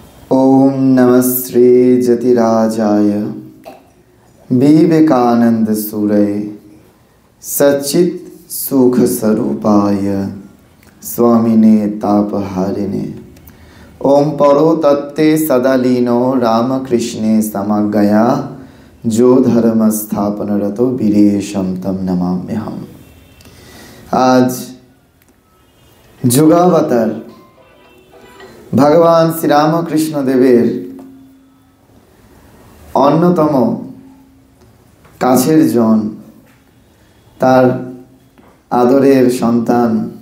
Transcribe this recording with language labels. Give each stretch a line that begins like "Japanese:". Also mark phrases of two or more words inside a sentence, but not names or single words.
Sanskrit: ओम नमः श्री जतिराजाय विवेकानंद सूरये सच्चित सुख स्वरूपाय स्वामिने तापहारिणे ओम परो तत्ते सदालीनो रामकृष्णे समगया जो धर्म स्थापन रतो वीरेशम तम नमाम्यहम्।
Bangla: आज যুগাবতার ভগবান শ্রীরামকৃষ্ণ দেবের অন্যতম কাছের জন, তার আদরের সন্তান